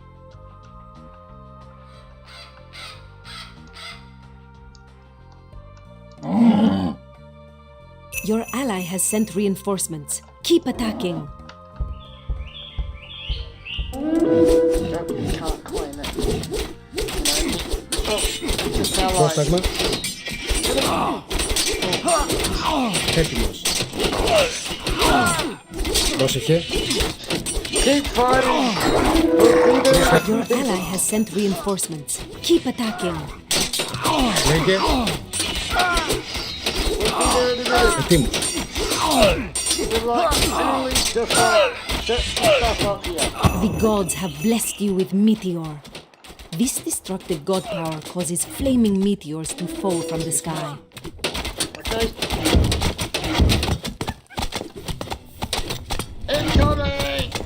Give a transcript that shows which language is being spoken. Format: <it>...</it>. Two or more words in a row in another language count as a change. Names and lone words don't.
<en>Your ally has sent reinforcements. Keep attacking. You can't claim it. Oh, just allies.</en> <el>Πρόσταγμα. Έτοιμος. Πρόσεχε.</el> <en>Keep fighting. Your ally has sent reinforcements. Keep attacking.</en> <el>Λέγε. Ετοίμος.</el> <en>We're like literally just like set stuff up here. The gods have blessed you with meteor. This destructive god power causes flaming meteors to fall from the sky. Okay. Incoming!</en>